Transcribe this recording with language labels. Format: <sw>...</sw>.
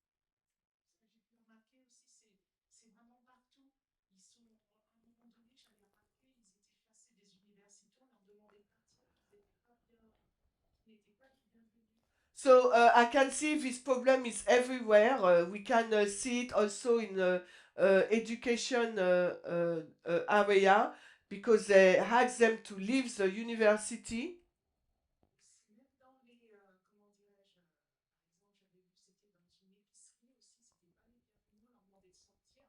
<fr>Ce que j'ai pu remarquer aussi, c'est vraiment partout. Ils sont, à un moment donné, j'avais remarqué, ils étaient chassés des universités, on leur demandait de partir, qu'ils n'étaient pas bien, qu'ils n'étaient pas les bienvenus.</fr> <en>So I can see this problem is everywhere. We can see it also in education area because they ask them to leave the university.</en> <fr>C'est même dans les, comment dirais-je, par exemple, j'avais vu, c'était dans une épicerie aussi, c'était pas les bienvenus, on leur demandait de sortir.</fr>